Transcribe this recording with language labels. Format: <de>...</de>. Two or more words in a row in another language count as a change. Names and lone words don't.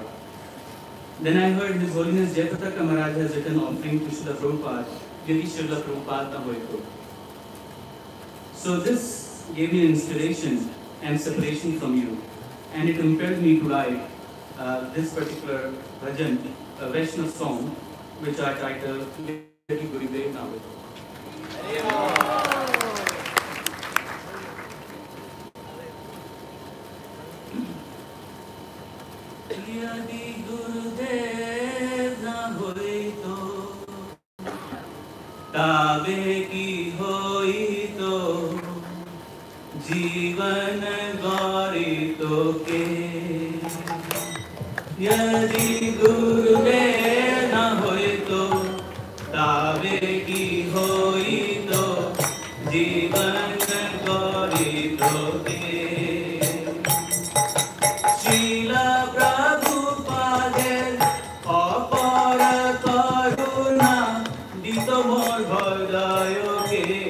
<en>Then I heard His Holiness Jayapataka Maharaj has written offering to Srila Prabhupada, Yadi Srila Prabhupada Na Hoito. So this gave me inspiration and separation from you, and it impelled me to write this particular bhajan, a Vaishnav song, which I titled Yadi Gurudev Na Hoito.</en> <bn>যদি গুরুদেব না হইত, তবে কি হইত, জীবন গৌরিতো কে যদি গুরুদেব না হয় তো তবে কি হই তো জীবন গৌরিতো কে শ্রীলা প্রভুপাদের অপার করুণা দিত মোর হৃদয়কে</bn>